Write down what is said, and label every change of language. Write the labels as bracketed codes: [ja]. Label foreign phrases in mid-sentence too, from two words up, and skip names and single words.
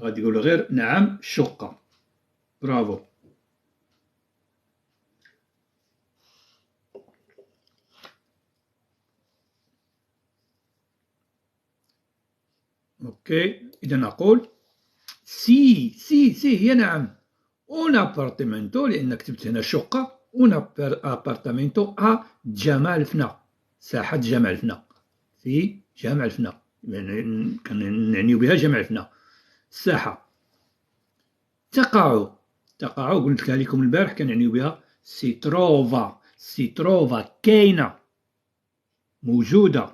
[ar] غادي يقولوا غير نعم شقة. برافو. اوكي، اذا نقول سي هي نعم. [it] un appartamento [ar] لان كتبت هنا شقة. [it] un appartamento a [ar] جامع الفنا، ساحة جامع الفنا، في جامع الفنا، يعني كنعنيو بها جامع الفنا الساحة. تقع قلت لكم البارح كنعنيو بها [it] si trova [ar] كاينة، موجودة.